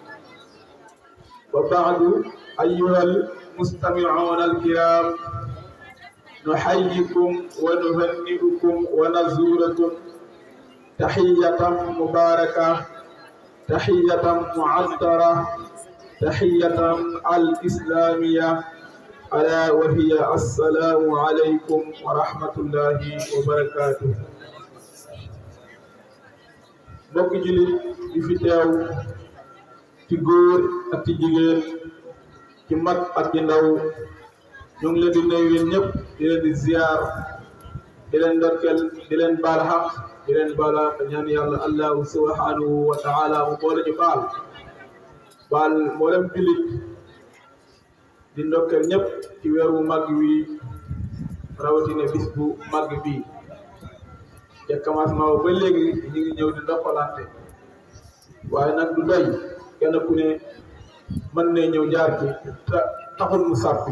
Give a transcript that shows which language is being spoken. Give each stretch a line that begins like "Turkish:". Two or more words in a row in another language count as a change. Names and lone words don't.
Arabic: وبعد ايها المستمعون الكرام نحييكم ونهنئكم ونزوركم تحية مباركة تحية معطرة تحية الإسلامية ألا وهي السلام عليكم ورحمة الله وبركاته.
Wolof: mbokk jullit yi fi teew ci góor ak ci jigéen ci mag ak ci ndaw ñu ngi leen di nuyu yéen ñëpp di leen di ziar di leen ndokkeel di leen baal xaq di leen baala ñaan yàlla
Arabic: الله سبحانه وتعالى
Wolof: mu boole ñu baal mboolem jullit di ndokkeel ñëpp ci weeru màgg wi rawatina bis bu màgg bii ca commencement ba léegi ñu ngi ñëw di ndokkalante waaye nag du doy kenn ku ne mën ne ñëw jaar ci taxul mu sàppi.